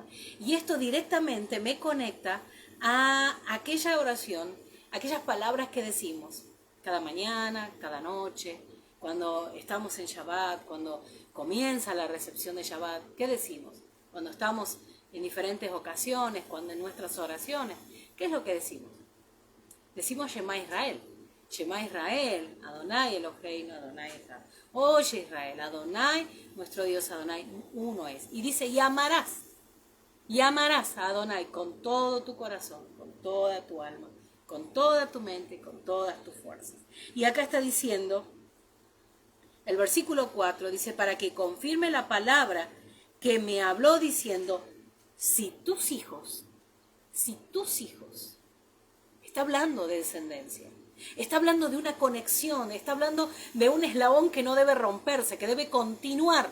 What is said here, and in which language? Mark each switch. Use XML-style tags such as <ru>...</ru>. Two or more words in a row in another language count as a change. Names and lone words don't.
<es>Y esto directamente me conecta a aquella oración, aquellas palabras que decimos cada mañana, cada noche, cuando estamos en Shabbat, cuando comienza la recepción de Shabbat, ¿qué decimos? Cuando estamos en diferentes ocasiones, cuando en nuestras oraciones, ¿qué es lo que decimos? Decimos Shema Israel.</es> <he>שמע ישראל אדוני אלוהינו אדוני אחד.</he> <es>Oye Israel, Adonai, nuestro Dios Adonai, uno es. Y dice, y amarás a Adonai con todo tu corazón, con toda tu alma, con toda tu mente, con todas tus fuerzas. Y acá está diciendo, el versículo 4 dice, para que confirme la palabra que me habló diciendo, si tus hijos, está hablando de descendencia, está hablando de una conexión, está hablando de un eslabón que no debe romperse, que debe continuar.</es>